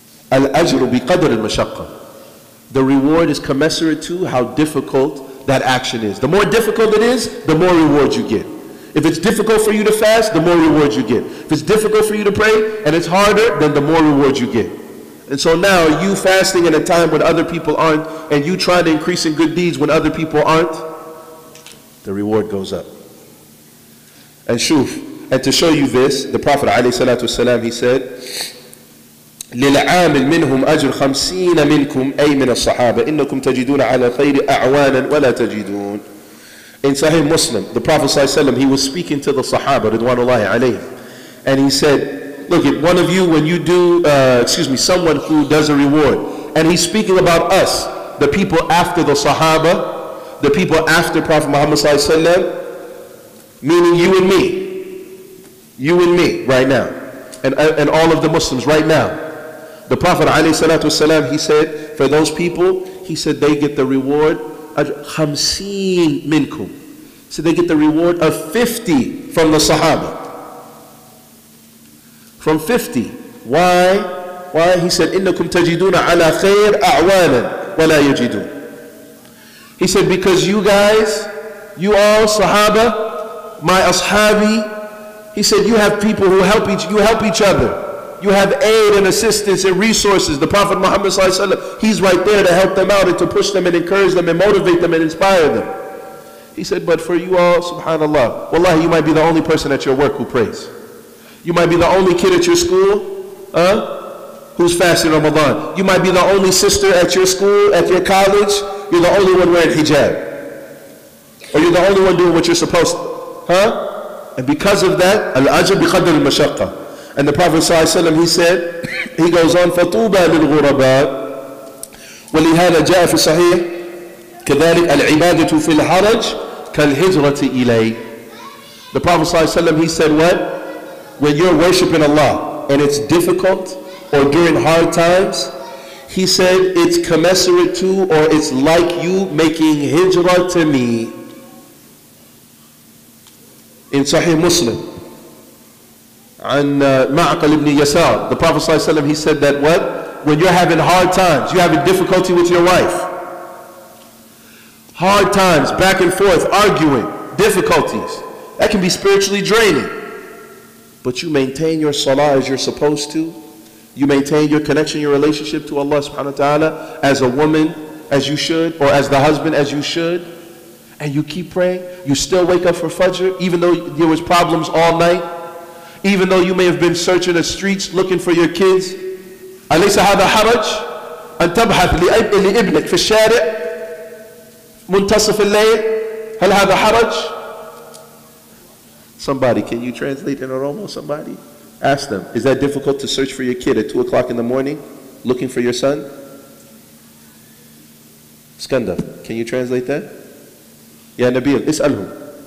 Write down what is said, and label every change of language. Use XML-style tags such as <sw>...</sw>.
<ar>Al-ajru bi-qadr al-mashaqqa.</ar> <en>The reward is commensurate to how difficult that action is. The more difficult it is, the more reward you get. If it's difficult for you to fast, the more reward you get. If it's difficult for you to pray and it's harder, then the more reward you get. And so now you fasting in a time when other people aren't, and you trying to increase in good deeds when other people aren't, the reward goes up. And shuf, and to show you this, the Prophet ﷺ, he said,</en> <ar>للعامل منهم أجر 50 منكم أي من الصحابة إنكم تجدون على خير أعوانا ولا تجدون.</ar> <en>In Sahih Muslim, the Prophet ﷺ, he was speaking to the Sahaba, Ridwanullahi alayhim, and he said, look, at one of you, when you do, someone who does a reward, and he's speaking about us, the people after the Sahaba, the people after Prophet Muhammad ﷺ, meaning you and me right now, and all of the Muslims right now. The Prophet ﷺ, he said, for those people, he said they get the reward 50 minkum. So they get the reward of 50 from the Sahaba. From 50. Why? Why? He said,</en> <ar>إِنَّكُمْ تَجِدُونَ عَلَى خَيْرٍ أَعْوَانًا وَلَا يَجِدُونَ.</ar> <en>He said, because you guys, you all Sahaba, my ashabi, he said, you have people who help each other. You have aid and assistance and resources. The Prophet Muhammad ﷺ, he's right there to help them out and to push them and encourage them and motivate them and inspire them. He said, but for you all, subhanAllah, wallahi, you might be the only person at your work who prays. You might be the only kid at your school who's fasting Ramadan. You might be the only sister at your school, at your college. You're the only one wearing hijab. Or you're the only one doing what you're supposed to. And because of that,</en> <ar>al-ajr bi qadr al-mashaqqa.</ar> <en>And the Prophet ﷺ, he said, he goes on,</en> <ar>فَطُوبَى لِلْغُرَبَاءِ وَلِهَذَا جَاءَ فِي الصَّحِيحِ كَذَلِكَ الْعِبَادَةُ فِي الْحَرَجِ كَالْهِجْرَةِ إِلَيْهِ.</ar> <en>The Prophet ﷺ, he said what? When you're worshiping Allah and it's difficult or during hard times, he said it's commensurate to, or it's like you making hijrah to me. In Sahih Muslim, and Ma'aqal ibn Yasar, the Prophet ﷺ, he said that what? When you're having hard times, you're having difficulty with your wife. Hard times, back and forth, arguing, difficulties. That can be spiritually draining. But you maintain your salah as you're supposed to. You maintain your connection, your relationship to Allah subhanahu wa ta'ala as a woman, as you should, or as the husband, as you should. And you keep praying. You still wake up for Fajr, even though there was problems all night. Even though you may have been searching the streets looking for your kids.</en> <ar>أليس هذا حرج أن تبحث لابنك في الشارع منتصف الليل؟ هل هذا حرج?</ar> <en>Somebody, can you translate in Oromo? Somebody? Ask them, is that difficult to search for your kid at 2 o'clock in the morning? Looking for your son? Skanda, can you translate that?</en> <ar>Ya Nabil, is'alhum.</ar>